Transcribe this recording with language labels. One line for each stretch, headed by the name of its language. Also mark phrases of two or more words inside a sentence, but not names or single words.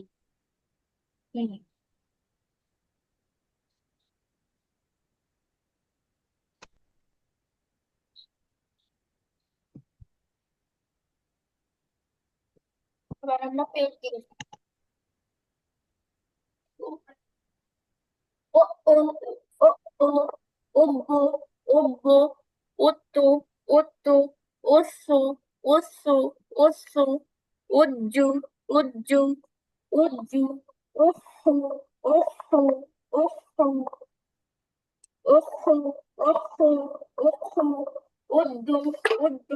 Bangla: হুম, এবার আমরা পেট দিই। ও ও ও ও ওব্বু ওব্বু ওত্তু ওত্তু ওসু ওসু ওসু উজ্জু উজ্জু উজ্জু উফু উফু উফু উফু উফু উফু উদ্দু উদ্দু।